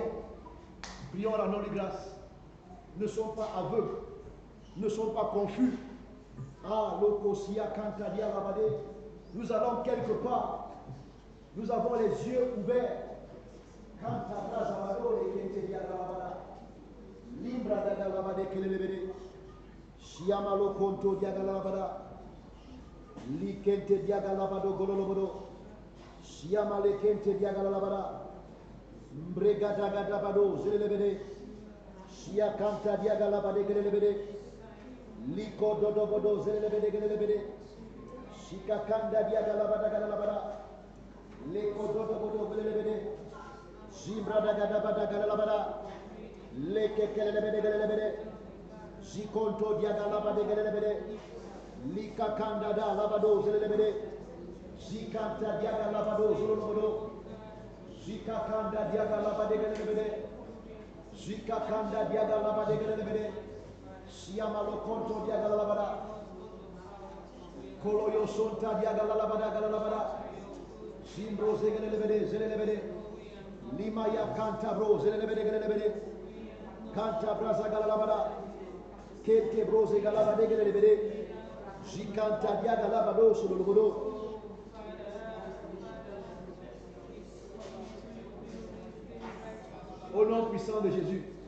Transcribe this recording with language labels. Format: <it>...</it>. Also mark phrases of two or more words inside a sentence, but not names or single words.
<fr>Prions à la nom de grâce. Ne sommes pas aveugles. Ne sommes pas confus. Ah, l'okosia kantadia labade. Nous allons quelque part. Nous avons les yeux ouverts. Kantabra zabado et kentedia labada. Limbra daga labade kelelebede. Shiamalo konto diaga labada. Likente diaga labado gololobodo. Shiamale kente diaga labada. Mbrega daga dabado zelelebede. Shia kanta diagala bade gelebede. Liko dodo bodo zelebede gelebede. Shika kanda diagala bada gala bada. Liko dodo bodo gelebede. Jimbra daga bada gala bada. Leke gelebede gelebede. Jikonto diagala bade gelebede. Lika kanda da labado zelebede. Jikanta diaga labado zolobodo. Jika kanda diaga labade gelebede. Jika kanda diaga labade gelebede. Siamalo konto diaga labada. Koloyo sonta diaga labada galabada. Simbro zegelebede zelebede. Lima ya kanta bro zelebede gelebede. Kanta braza galabada. Kete bro zegalabade gelebede. Jikanta diaga labado zolobodo. Au nom puissant de Jésus.</fr>